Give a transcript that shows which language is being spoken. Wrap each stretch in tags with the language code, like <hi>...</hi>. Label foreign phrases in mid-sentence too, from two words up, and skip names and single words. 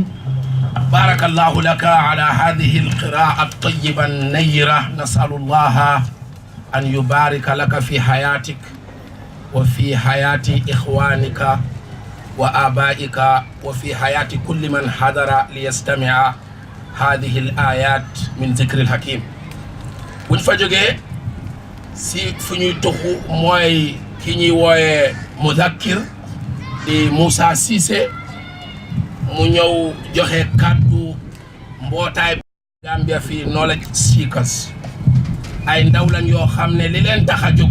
<ar>بارك الله لك على هذه القراءة الطيبة النيرة. نسأل الله أن يبارك لك في حياتك وفي حياة إخوانك وآبائك وفي حياة كل من حضر ليستمع هذه الآيات من ذكر الحكيم.</ar> <wo>buñ fa jógee si fu ñuy toxu mooy ki ñuy wooye Mudakkir di Moussa Cissé mu ñëw joxe kàddu mbootaay Gambia fii Knowledge Seekers ay ndaw lañ yoo xam ne li leen tax a jóg</wo>